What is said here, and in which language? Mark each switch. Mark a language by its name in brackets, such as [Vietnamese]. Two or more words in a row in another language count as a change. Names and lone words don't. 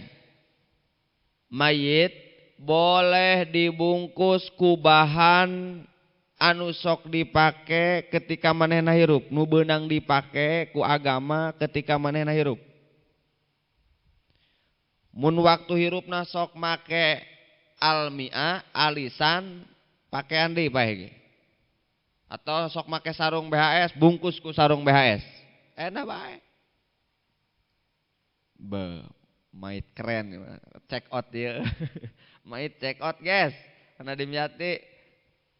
[Sundanese] Mayit boleh dibungkus ku bahan anu sok dipake ketika manehna hirup, nu beunang dipake ku agama ketika manehna hirup. Mun waktu hirupna sok make almia, alisan, pakaian deui bae ge. Atau sok make sarung BHS, bungkus ku sarung BHS. Enak bae. [Indonesian] Mait keren, [English] check out [Indonesian] dia. Mait [English] check out guys. [Indonesian] Karena dimyati